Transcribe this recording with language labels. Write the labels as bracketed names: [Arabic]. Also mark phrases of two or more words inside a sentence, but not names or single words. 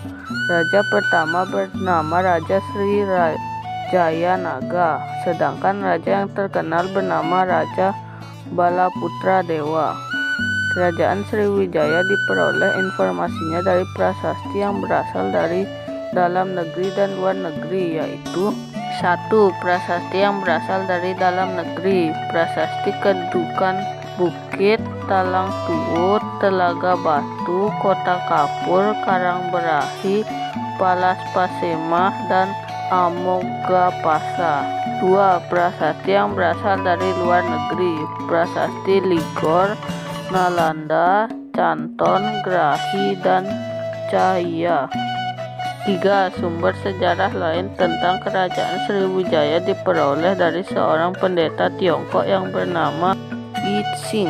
[Indonesian] Raja pertama bernama Raja Sri Jayanaga, sedangkan raja yang terkenal bernama Raja Balaputra Dewa. Kerajaan Sriwijaya diperoleh informasinya dari prasasti yang berasal dari dalam negeri dan luar negeri, yaitu 1. Prasasti yang berasal dari dalam negeri. Prasasti Kedukan Bukit, Talang Tuut, Telaga Batu, Kota Kapur, Karangberahi, Palas Pasemah, dan Amogapasa. 2. Prasasti yang berasal dari luar negeri. Prasasti Ligor, Nalanda, Canton, Grahi, dan Cahya. 3. Sumber sejarah lain tentang Kerajaan Sriwijaya diperoleh dari seorang pendeta Tiongkok yang bernama Yi Xing.